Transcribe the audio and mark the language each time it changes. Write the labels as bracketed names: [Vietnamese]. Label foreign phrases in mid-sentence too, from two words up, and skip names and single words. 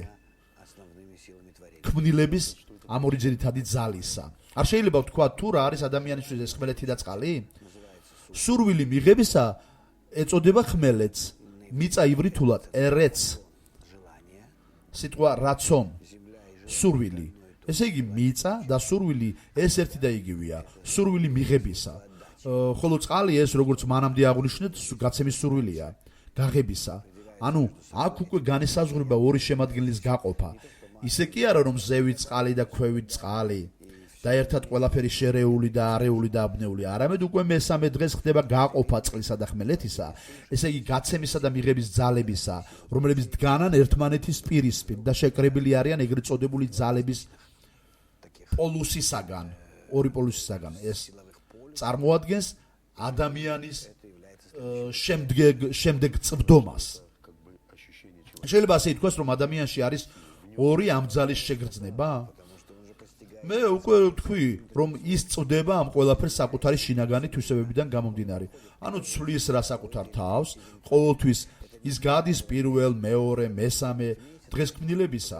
[Russian] основными силами творения. [Georgian] ქმნილების ამ ორი ძირითადი ძალისა. არ შეიძლება ვთქვა თუ რა არის ადამიანისთვის ეს ხმელეთი და წყალი? სურვილი მიღებისა ეწოდება ხმელეთს. მიწა ივრითულად ერეც, [Russian] Желание, [Georgian] სიტყვა რაცონ, [Russian] земля и жизнь. [Georgian] სურვილი. ესე იგი მიწა და სურვილი ეს ერთი და იგივეა. სურვილი მიღებისა. ხოლო წყალი ეს როგორც მანამდე აღნიშნეთ, გაცემის სურვილია, გაღებისა. ანუ აქ უკვე განესაზღვრება ორი შემადგენლის გაყოფა. ისე კი არა რომ ზევით წყალი და ქვევით წყალი და ერთად ყველაფერი შერეული და არეული და აბნეული, არამედ უკვე მესამე დღეს ხდება გაყოფა წყლისა და ხმელეთისა, ესე იგი გაცემისა და მიღების ძალებისა, რომლებიც დგანან ერთმანეთის პირისპირ და შეკრებილი არიან ეგრეთ წოდებული ძალების პოლუსისაგან, ორი პოლუსისაგან. ეს წარმოადგენს ადამიანის შემდეგ წვდომას. [Russian] как бы ощущение чего. [Georgian] შეიძლება ასე ითქვას, რომ ადამიანში არის ორი ამ ძალის შეგრძნება? მე უკვე ვთქვი, რომ ის წვდება ამ ყველაფერს საკუთარი შინაგანი თვისებებიდან გამომდინარე. ანუ ცვლის რა საკუთარ თავს, ყოველთვის ის გადის პირველ, მეორე, მესამე დღეს ქმნილებისა.